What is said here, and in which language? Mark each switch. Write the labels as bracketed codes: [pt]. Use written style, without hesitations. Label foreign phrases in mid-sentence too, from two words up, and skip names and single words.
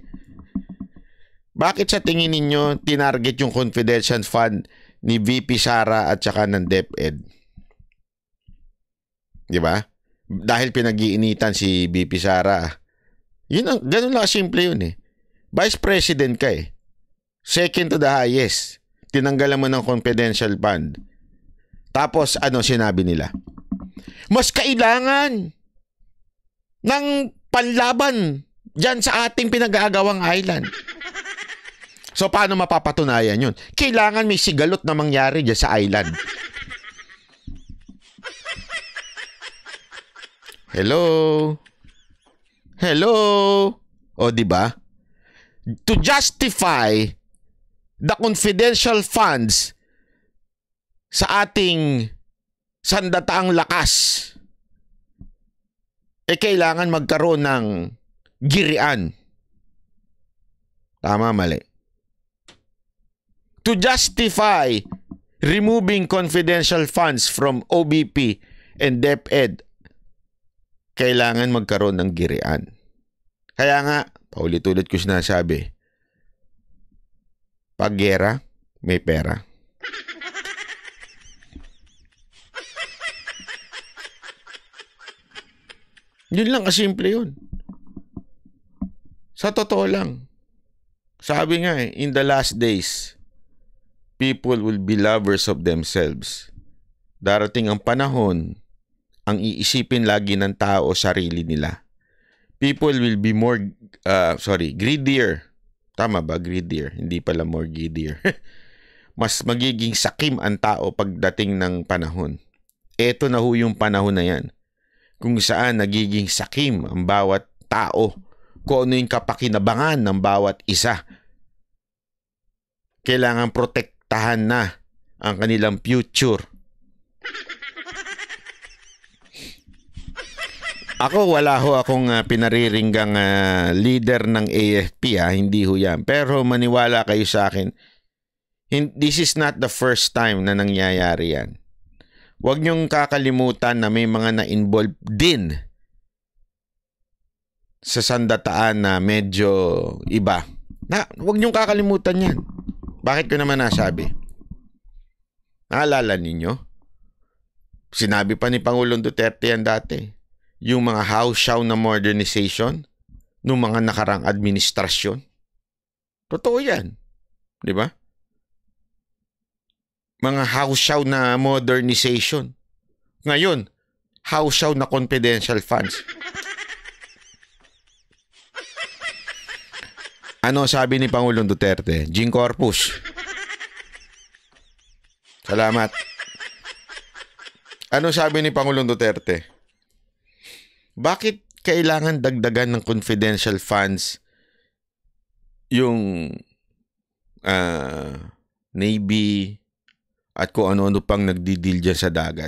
[tl] Bakit sa tingin ninyo tinarget yung [en] confidential fund [tl] ni VP Sara at saka ng DepEd? Di ba? Dahil pinag-iinitan si VP Sara. Ganun lang simple yun eh. Vice President ka eh. [en] Second to the highest. [tl] Tinanggalan mo ng [en] confidential fund. [tl] Tapos ano sinabi nila? Mas kailangan ng panlaban dyan sa ating pinag-aagawang island. So, paano mapapatunayan yun? Kailangan may sigalot na mangyari dyan sa island. Hello? O, diba? [en] To justify the confidential funds [tl] sa ating sandataang lakas, kailangan magkaroon ng girian. Tama, mali? [en] To justify removing confidential funds from OBP and DepEd [tl] kailangan magkaroon ng girian. Kaya nga, paulit-ulit ko sinasabi, pag gera, may pera. Yun lang kasimple yun. Sa totoo lang. Sabi nga [en] in the last days, people will be lovers of themselves. [tl] Darating ang panahon, ang iisipin lagi ng tao sarili nila. [en] People will be more, greedier. [tl] Tama ba? Greedier. Hindi pala [en] more greedier. [tl] Mas magiging sakim ang tao pagdating ng panahon. Eto na ho yung panahon na yan. Kung saan nagiging sakim ang bawat tao, kung ano yung kapakinabangan ng bawat isa. Kailangan protektahan na ang kanilang future. Ako, wala ho akong pinariringgang leader ng AFP, hindi ho yan. Pero maniwala kayo sa akin, [en] this is not the first time [tl] na nangyayari yan. Huwag niyong kakalimutan na may mga na-involve din sa sandataan na medyo iba. Huwag niyong kakalimutan yan. Bakit ko naman nasabi? Naalala ninyo? Sinabi pa ni Pangulong Duterte yan dati. Yung mga house-show na modernization ng mga nakarang administrasyon. Totoo yan. Di ba? Mga house-show na modernization. Ngayon, house-show na [en] confidential funds. [tl] Ano sabi ni Pangulong Duterte? Jing Corpus. Salamat. Ano sabi ni Pangulong Duterte? Bakit kailangan dagdagan ng [en] confidential funds [tl] yung Navy at kung ano-ano pang nagdidil dyan sa dagat?